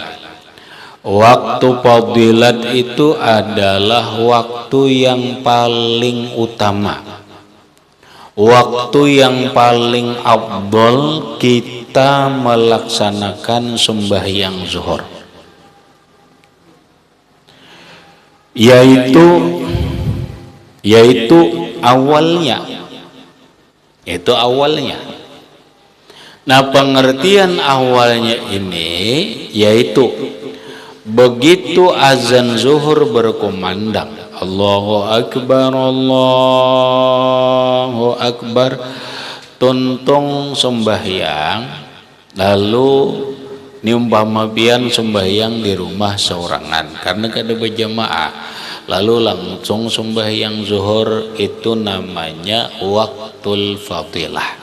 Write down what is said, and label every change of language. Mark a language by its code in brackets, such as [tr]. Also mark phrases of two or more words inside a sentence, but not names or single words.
[id] Waktu fadilat itu adalah waktu yang paling utama, waktu yang paling afdol kita melaksanakan sembahyang zuhur, yaitu awalnya. Nah, pengertian awalnya ini yaitu begitu azan zuhur berkumandang, [ar] Allahu Akbar, [bjn] tuntung sembahyang, lalu niumpama pian sembahyang di rumah seorangan karena kada berjamaah, lalu langsung sembahyang zuhur, itu namanya [ar] waktul fadilah.